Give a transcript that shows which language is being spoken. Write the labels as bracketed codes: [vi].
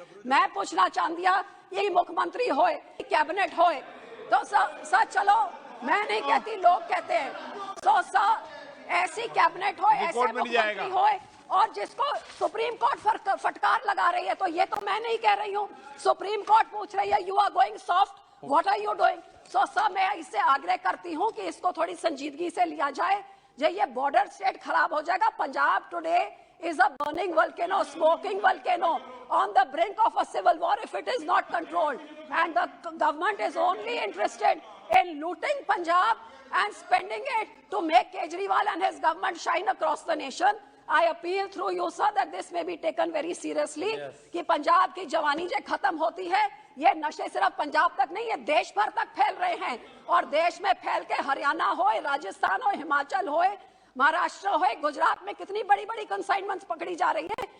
[hi] मैं पूछना चाहती हूँ ये मुख्यमंत्री होए, कैबिनेट होए, तो सर चलो मैं नहीं कहती, लोग कहते हैं, तो सर ऐसी कैबिनेट हो, ऐसे मुख्यमंत्री होए और जिसको सुप्रीम कोर्ट फटकार लगा रही है, तो ये तो मैं नहीं कह रही हूँ, सुप्रीम कोर्ट पूछ रही है [en] You are going soft, what are you doing. [hi] So sir मैं इससे आग्रह करती हूँ कि इसको थोड़ी संजीदगी से लिया जाए। जो ये बॉर्डर स्टेट खराब हो जाएगा। [en] Punjab today is a burning volcano, smoking volcano on the brink of a civil war if it is not controlled, and the government is only interested in looting Punjab and spending it to make Kejriwal and his government shine across the nation. I appeal through you sir that this may be taken very seriously, [hi] कि पंजाब की जवानी जो खत्म होती है, ये नशे सिर्फ पंजाब तक नहीं, ये देश भर तक फैल रहे हैं और देश में फैल के हरियाणा हो, राजस्थान हो, हिमाचल हो, महाराष्ट्र हो, गुजरात में कितनी बड़ी बड़ी कंसाइनमेंट्स पकड़ी जा रही है।